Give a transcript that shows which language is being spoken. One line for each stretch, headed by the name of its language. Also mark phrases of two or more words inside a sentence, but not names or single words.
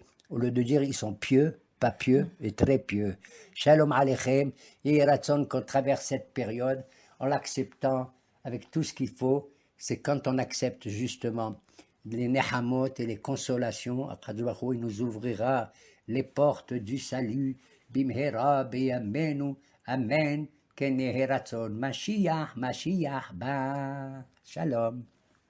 French: Au lieu de dire ils sont pieux, pas pieux et très pieux.
Hebrew: שלום עליכם,
French: et Ratson qu'on traverse cette période en l'acceptant avec tout ce qu'il faut. C'est quand on accepte justement les nehamot et les consolations. Il nous ouvrira les portes du salut.
Hebrew: במהרה בימינו אמן כן יהי רצון. משיח משיח בא שלום.